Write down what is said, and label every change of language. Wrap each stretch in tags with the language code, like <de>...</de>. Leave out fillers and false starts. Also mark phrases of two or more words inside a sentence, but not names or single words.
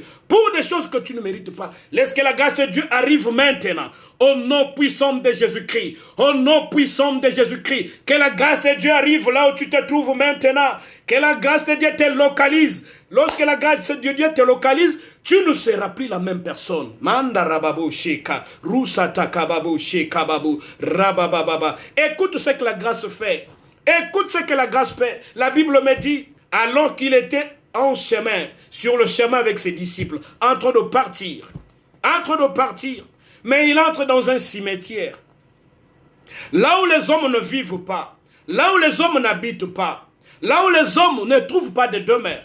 <fr>Pour des choses que tu ne mérites pas, laisse que la grâce de Dieu arrive maintenant. Au nom puissant de Jésus-Christ. Au nom puissant de Jésus-Christ. Que la grâce de Dieu arrive là où tu te trouves maintenant. Que la grâce de Dieu te localise. Lorsque la grâce de Dieu te localise, tu ne seras plus la même personne. Manda rababo sheka, rusata kababo sheka babu, rabababa. Écoute ce que la grâce fait. Écoute ce que la grâce fait. La Bible me dit, alors qu'il était en chemin, sur le chemin avec ses disciples, en train de partir, mais il entre dans un cimetière. Là où les hommes ne vivent pas, là où les hommes n'habitent pas, là où les hommes ne trouvent pas de demeure.</fr>